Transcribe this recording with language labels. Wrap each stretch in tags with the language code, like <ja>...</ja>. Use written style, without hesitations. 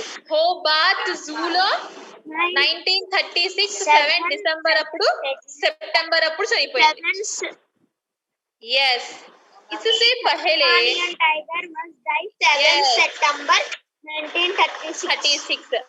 <te>Hobart జూలో 1936 7 December అప్పుడు, September అప్పుడు చనిపోయింది.</te> <hi>ఎస్, इससे पहले</hi> <en>Tiger was died 7 September 1936.</en>